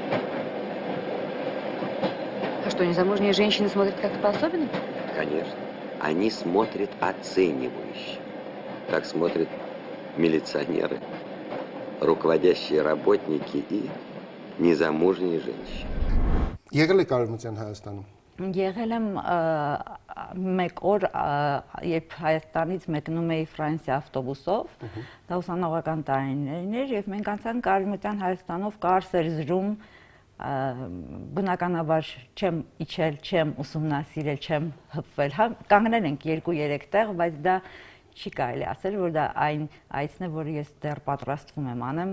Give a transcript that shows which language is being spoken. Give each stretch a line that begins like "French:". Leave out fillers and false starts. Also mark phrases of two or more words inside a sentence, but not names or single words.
Russian: А что, незамужние женщины смотрят как-то по-особенному? Конечно. они смотрят оценивающе. Так смотрят милиционеры, руководящие работники и незамужние женщины.
Armenian: Եղել եք Արևմտյան Հայաստանում։ Եղել եմ մեկ օր, երբ Հայաստանից մեկնում էի Ֆրանսիա ավտոբուսով, դա ուսանողական տարիներն էր, եւ մենք անցանք Արևմտյան Հայաստանով կար Սերժում, բնականաբար չեմ իջել, չեմ ուսումնասիրել, չեմ հպվել, հա, կանգնել ենք 2-3 տեղ, բայց դա չի կարելի ասել, որ դա այն այցն է, որը ես դեռ պատրաստվում եմ անեմ։